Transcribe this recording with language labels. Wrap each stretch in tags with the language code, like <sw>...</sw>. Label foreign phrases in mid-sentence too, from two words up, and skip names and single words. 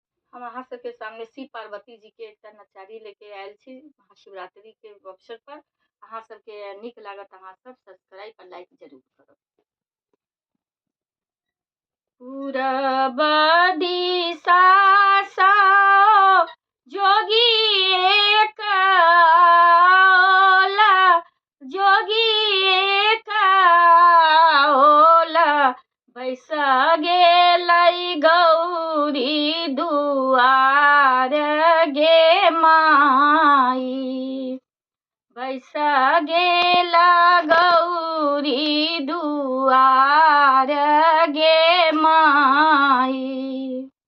<mai>हम अहाँ सबके सामने शिव पार्वती जी के एकटा नचारी लेके आयल छी महाशिवरात्रि के अवसर पर। अहाँ सबके नीक लागत, अहाँ सब सब्सक्राइब और लाइक जरूर करब। पूरब दिशा सा जोगी एक ओला, जोगी एक ओला, बैस गेलै गौरी दुआर गे माई, बैस गेला गौरी दुआर गे माई।</mai>